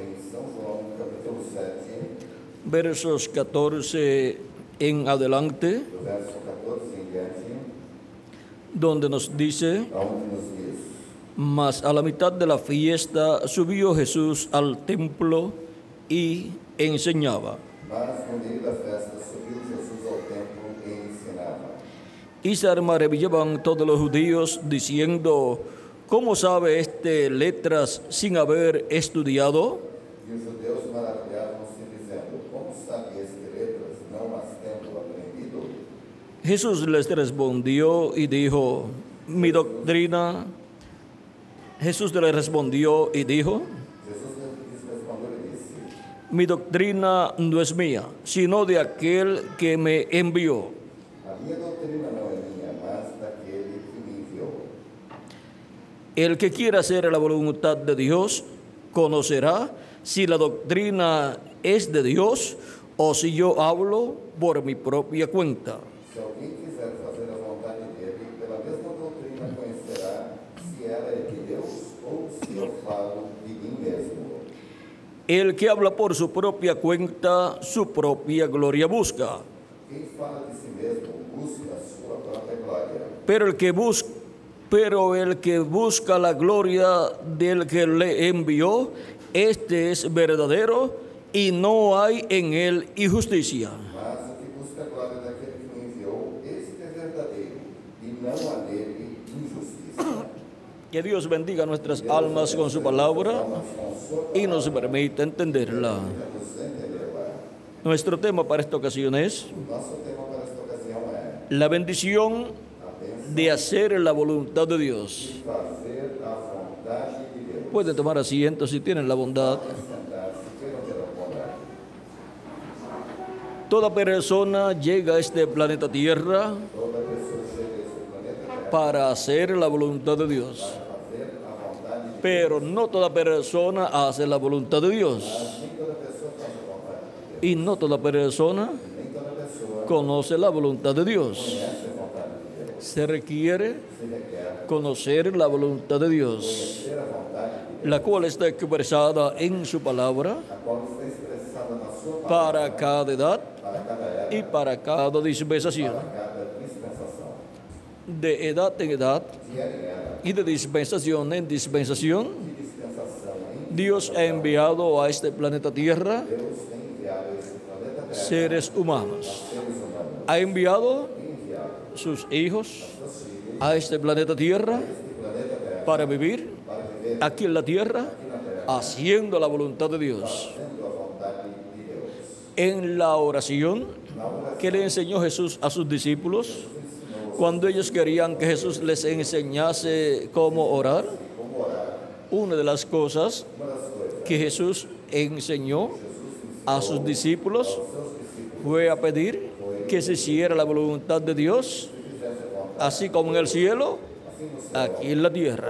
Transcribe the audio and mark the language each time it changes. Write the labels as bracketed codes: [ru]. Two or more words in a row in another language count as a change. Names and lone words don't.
[es] versos 14 en adelante, donde nos dice: mas a la mitad de la fiesta subió Jesús al templo y enseñaba. Y se maravillaban todos los judíos diciendo: ¿cómo sabe este letras sin haber estudiado? [pt] E os judeus maravilhavam-se dizendo: como sabe este letras, não as tendo aprendido? [es] Jesús les respondió y dijo: Jesús les respondió y dijo: [pt] Jesus lhes respondeu e disse: [es] mi doctrina no es mía, sino de aquel que me envió. [pt] a minha doutrina não é minha, mas daquele que me enviou. [es] El que quiera hacer la voluntad de Dios conocerá si la doctrina es de Dios o si yo hablo por mi propia cuenta. [pt] Se alguém quiser fazer a vontade dele, pela mesma doutrina conhecerá se ela é de Deus ou se eu falo de mim mesmo. [es] El que habla por su propia cuenta, su propia gloria busca. [pt] Quem fala de si mesmo busca a sua própria glória. [es] Pero el que busca la gloria del que le envió, este es verdadero y no hay en él injusticia. [pt] Mas o que busca a glória daquele que me enviou, este é verdadeiro, e não há nele injustiça. [es] Que Dios bendiga nuestras almas con su palabra y nos permita entenderla. Nuestro tema para esta ocasión es [pt] Nosso tema para esta ocasião é [es] la bendición de hacer la voluntad de Dios. [pt] fazer a vontade de Deus. [es] Pueden tomar asiento si tienen la bondad. [pt] Sentar-se, queiram ter a bondade. [es] Toda persona llega a este planeta Tierra [pt] Toda pessoa chega a esse planeta Terra [es] para hacer la voluntad de Dios. [pt] para fazer a vontade de Deus. [es] Pero no toda persona hace la voluntad de Dios. [pt] Nem toda pessoa faz a vontade de Deus. [es] Y no toda persona [pt] Nem toda pessoa [es] conoce la voluntad de Dios. [pt] conhece a vontade de Deus. [es] Se requiere [pt] Se requer [es] conocer la voluntad de Dios, [pt] conhecer a vontade de Deus, [es] la cual está expresada en su palabra [pt] a qual está expressada na sua palavra [es] para cada edad [pt] para cada época, [es] y para cada dispensación. [pt] para cada dispensação. [es] De edad en edad [pt] De era em era, [es] y de dispensación en dispensación, [pt] de dispensação em [es] Dios ha enviado a este planeta Tierra [pt] Deus tem enviado a esse planeta Terra [es] seres humanos. [pt] seres humanos. [es] Ha enviado [pt] Tem enviado [es] sus hijos [pt] seus filhos [es] a este planeta Tierra [pt] este planeta Terra [es] para vivir [pt] para viver [es] aquí en la tierra haciendo la voluntad de Dios. [pt] fazendo a vontade de Deus. [es] En la oración [pt] Na oração, [es] que le enseñó Jesús a sus discípulos, cuando ellos querían que Jesús les enseñase cómo orar, [pt] como orar, [es] una de las cosas [pt] uma das coisas [es] que Jesús enseñó a sus discípulos fue a pedir que se hiciera la voluntad de Dios, así como en el cielo, aquí en la tierra.